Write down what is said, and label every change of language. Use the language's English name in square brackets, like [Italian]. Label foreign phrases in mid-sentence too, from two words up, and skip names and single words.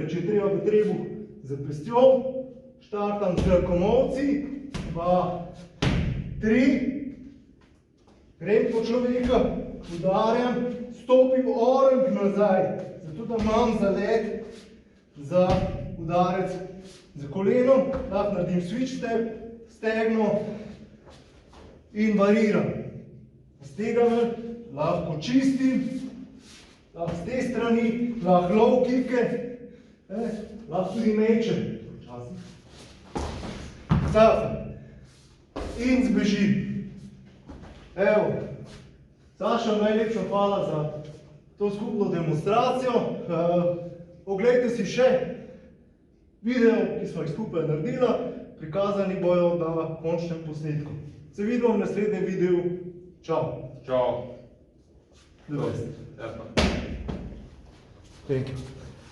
[Slovenian] če treba v trebuh za pestjo, štartam z komolci, 2, 3, grem po človeka, udarjam, stopim orenk nazaj, zato da imam zalet za udarec z kolenom, lahko naredim [English] switch step, [Slovenian] stegno in variram. Z tega lahko čistim, lahko z te strani, lahko [English] low kicke, [Slovenian] lahko tudi mečem. In zbežim. Evo, Saša, najlepša hvala za to skupno demonstracijo. Oglejte si še video, ki smo jih skupaj naredila, prikazani bojo na končnem posnetku. Se vidimo v naslednjem videu. Čau. Čau. [English] The best. [Slovenian] Lepo. [English] Thank you.